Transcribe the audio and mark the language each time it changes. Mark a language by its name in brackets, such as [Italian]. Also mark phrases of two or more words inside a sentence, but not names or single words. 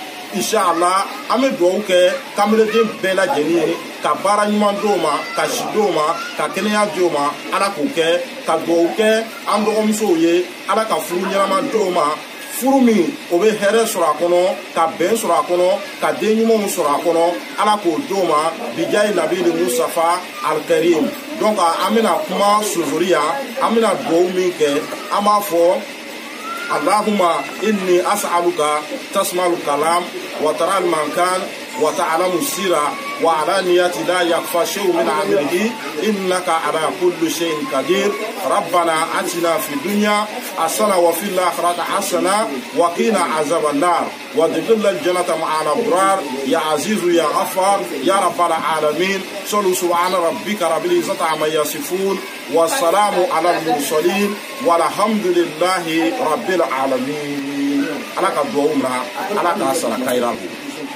[Bambara] Inshallah an bɛ dugawu kɛ kameleden bɛɛ lajɛlen ye ka baara ɲuman d'o ma ka si d'o ma ka kɛnɛya d'o ma ala k'o kɛ ka dugawu kɛ an dɔgɔmusow ye ala ka furu ɲɛnama d'o ma furu min o bɛ hɛrɛ sɔrɔ a kɔnɔ ka bɛn sɔrɔ a kɔnɔ ka den ɲumanw sɔrɔ a kɔnɔ ala k'o d'o ma bijayi Nabi Musafa Al-Karim. Donc an bɛna kuma sonsori yan an bɛna dugawu min kɛ an b'a fɔ [Arabic] اللهم إني أسألك تسمع الكلام وترى المكان وتعلم السر والعلانية لا يخفى شيء من أمره إنك على كل شيء قدير. ربنا آتنا في الدنيا حسنة وفي الآخرة حسنة وقنا عذاب النار وأدخلنا الجنة مع الأبرار يا عزيز يا غفار يا رب العالمين. صلوا سبحان ربك رب العزة عما يصفون وسلام على المرسلين والحمد لله رب العالمين. [Bambara] Ala ka duwawu na ala ka sara kayirahu.